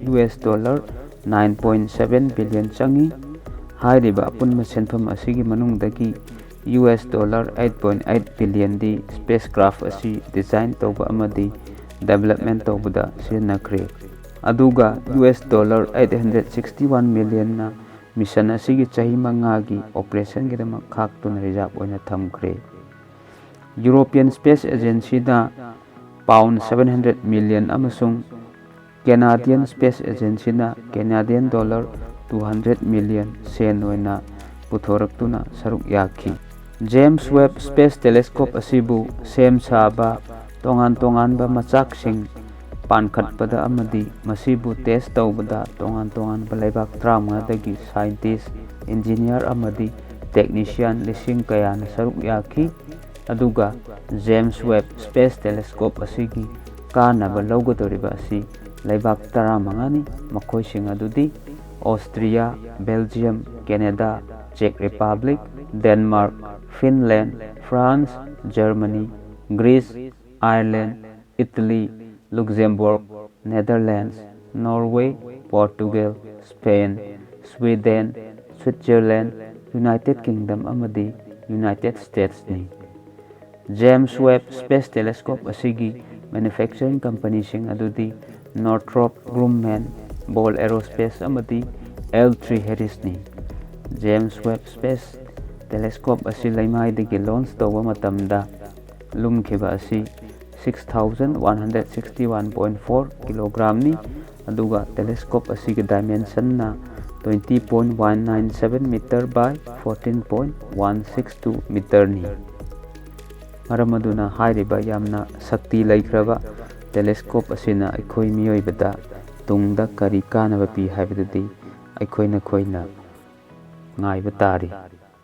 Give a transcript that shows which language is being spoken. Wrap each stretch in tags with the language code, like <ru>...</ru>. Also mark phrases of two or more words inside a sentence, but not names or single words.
<mni>$9.7 billion changi hairiba apunba senfam asigi manungdagi $8.8 billion di spacecraft asi design tawba amadi development tawbada sinakre aduga $861 million na mission asigi chahi mangagi operation gidama khaktuna reserve oina thamkre European Space Agency da pound 700 million amasung Canadian Space Agency na</mni> <en>Canadian dollar</en> <mni>200 million sen oina puthoraktuna saruk yakhi James Webb Space Telescope asibu sem saba tongan ba machak sing pankhatpada amadi masibu test tawbada tongan ba laibak tramnga dagi</mni> <en>scientist engineer</en> <mni>amadi technician lising kayana saruk yakhi aduga James Webb Space Telescope asigi kanaba lawgadoriba asi laibak taramangani makoising adudi Austria, Belgium, Canada, Czech Republic, Denmark, Finland, France, Germany, Greece, Ireland, Italy, Luxembourg, Netherlands, Norway, Portugal, Spain, Sweden, Switzerland, United Kingdom amadi United States ni James Webb Space Telescope asigi</mni> <en>manufacturing company</en> <mni>sing adudi Northrop Grumman, Ball Aerospace amadi L3 Harris ni James Webb Space Telescope asi laimai launch tawba matamda lumkhiba asi 6,161.4 kg ni aduga telescope asigi dimension na 20.197 meter by 14.162 meter ni maramaduna hairiba yamna sakti laikhraba telescope asina aikhoi miyoibada tungda kari kanaba pi haibadadi aikhoi na khoina ngaiba tari</mni>